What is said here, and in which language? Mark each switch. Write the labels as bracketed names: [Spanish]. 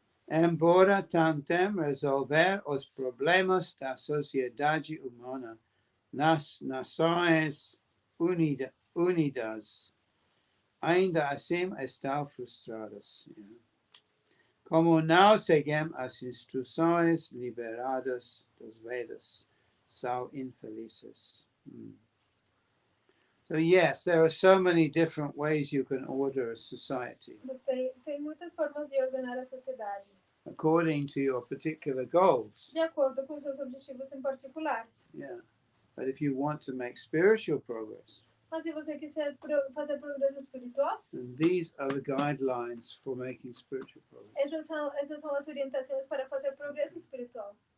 [Portuguese] Embora tentem resolver os problemas da sociedade humana nas Nações Unidas, ainda assim estão frustradas. [English] Yeah. [Portuguese] Como não seguem as instruções liberadas dos Vedas, são infelizes. [English] So yes, there are so many different ways you can order a society [Portuguese] Tem muitas formas de ordenar a sociedade, [English] according to your particular goals. [Portuguese] de acordo com seus objetivos em particular. [English] Yeah. But if you want to make spiritual progress, [Portuguese] Mas se você quiser fazer progresso espiritual, [English] then these are the guidelines for making spiritual progress. [Portuguese] essas são as orientações para fazer progresso espiritual.